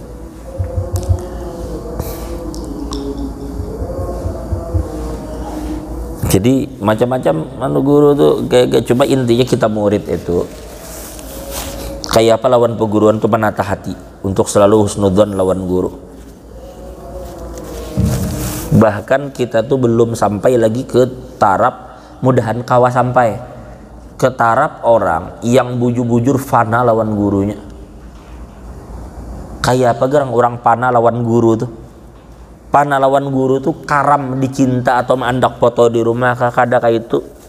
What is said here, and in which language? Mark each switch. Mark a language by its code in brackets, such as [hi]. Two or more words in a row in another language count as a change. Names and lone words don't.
[bjn] Jadi macam-macam guru tuh kayak coba intinya kita murid itu kayak apa lawan perguruan tuh menata hati untuk selalu husnudzon lawan guru. Bahkan kita tuh belum sampai lagi ke taraf mudahan kawa sampai ke taraf orang yang bujur-bujur fana lawan gurunya. Kayak apa gerang orang fana lawan guru tuh? Pana lawan guru tuh karam dicinta atau mendak foto di rumah kada kayak itu.